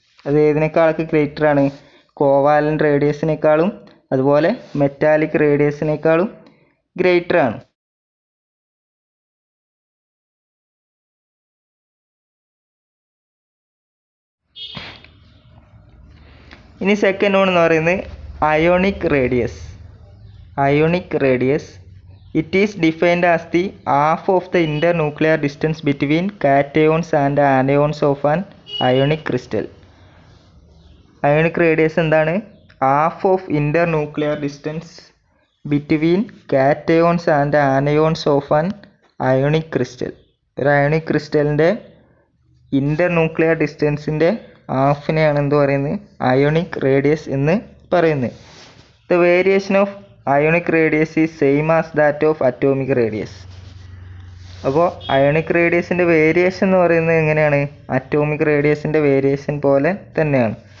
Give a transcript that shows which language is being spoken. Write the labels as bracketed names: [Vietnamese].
[Malayalam] അത് ഏതിനേക്കാളൊക്കെ ഗ്രേറ്റർ ആണ്? കോവാലന്റ് റേഡിയസിനേക്കാളും അതുപോലെ മെറ്റാലിക് റേഡിയസിനേക്കാളും ഗ്രേറ്റർ ആണ്. ഇനി സെക്കൻഡ് വൺ എന്ന് പറയുന്നത് ionic radius. [English] Ionic radius, it is defined as the half of the internuclear distance between cations and anions of an ionic crystal. Ionic radius എന്താണ്? half of internuclear distance between cations and anions of an ionic crystal. [Malayalam] ഒരു ionic ക്രിസ്റ്റലിൻ്റെ ഇൻ്റർന്യൂക്ലിയർ ഡിസ്റ്റൻസിൻ്റെ ഹാഫിനെയാണ് എന്ത് പറയുന്നത്? Ionic radius എന്ന് പറയുന്നത്. [English] The variation of ionic radius is same as that of atomic radius. [Malayalam] അപ്പോൾ ionic റേഡിയസിൻ്റെ variation എന്ന് പറയുന്നത് എങ്ങനെയാണ്? അറ്റോമിക് റേഡിയസിൻ്റെ വേരിയേഷൻ പോലെ തന്നെയാണ്.